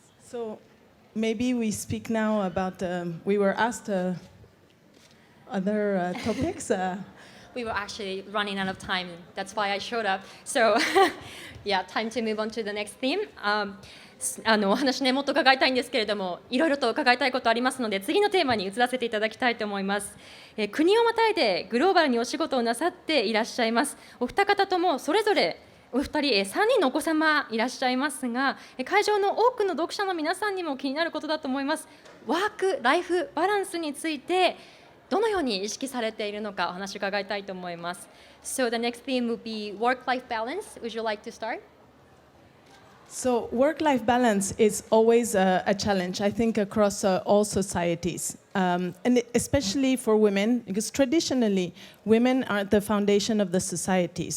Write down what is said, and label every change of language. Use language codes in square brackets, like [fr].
[en] So maybe we speak now about, we were asked other topics. we were actually running out of time. That's why I showed up. So, yeah, time to move on to the next theme. [ja] お話ねもっと伺いたいんですけれども、いろいろと伺いたいことありますので、次のテーマに移らせていただきたいと思います。国をまたいでグローバルにお仕事をなさっていらっしゃいます。お二方ともそれぞれお二人、3人のお子様いらっしゃいますが、会場の多くの読者の皆さんにも気になることだと思います。ワーク・ライフ・バランスについてどのように意識されているのかお話を伺いたいと思います。 [en] So the next theme will be work-life balance. Would you like to start? So work-life balance is always a challenge, I think, across all societies, and especially for women, because traditionally women are the foundation of the societies.